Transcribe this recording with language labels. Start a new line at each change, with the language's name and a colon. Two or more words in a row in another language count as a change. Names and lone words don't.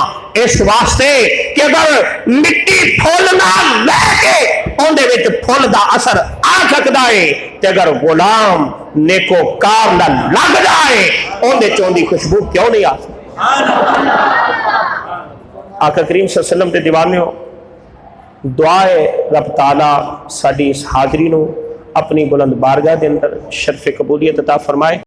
Punjabi: اس واسطے کہ اگر مٹی پھل نہ لیکے اوہدے وچ پھل دا اثر آ سکدا ہے، تے اگر غلام نیکوکار نہ لگ جائے اوہدے چوں دی خوشبو کیوں نہیں آ سکتی? آقا کریم
Arabic: صلى الله عليه وسلم
Punjabi: تے دیوانے ہو، دعا ہے رب تعالیٰ ساڈی اس حاضری نوں اپنی بلند بارگاہ دے اندر شرف قبولیت عطا فرمائے.